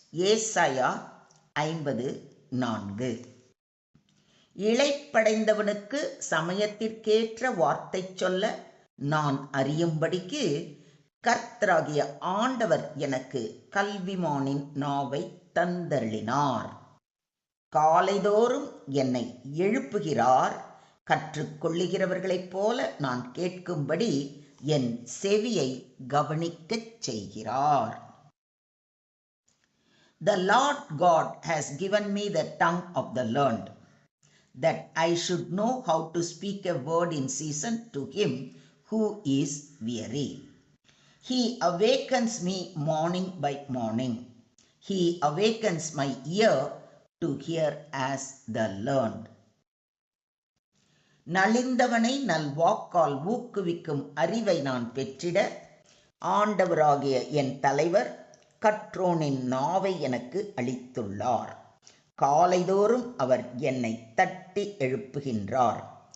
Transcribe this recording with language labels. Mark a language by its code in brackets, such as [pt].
[ta] ஏசாயா 50:4. இளைப்படைந்தவனுக்கு சமயத்திற்கேற்ற வார்த்தை சொல்ல நான் அறியும்படிக்கு கர்த்தராகிய ஆண்டவர் எனக்கு கல்விமானின் நாவை தந்தருளினார். காலைதோறும் என்னை எழுப்புகிறார். கற்றுக்கொள்ளுகிறவர்களைப் போல நான் கேட்கும்படி என் செவியை கவனிக்கச் செய்கிறார். [en] The Lord God has given me the tongue of the learned, that I should know how to speak a word in season to him who is weary. He awakens me morning by morning. He awakens my ear to hear as the learned. [ta] நலிந்தவனை நல்வாக்கால் ஊக்குவிக்கும் அறிவை நான் பெற்றிட ஆண்டவராகிய என் தலைவர் கற்றோனின் நாவை எனக்கு அளித்துள்ளார். காலைதோறும் அவர் என்னை தட்டி எழுப்புகின்றார்.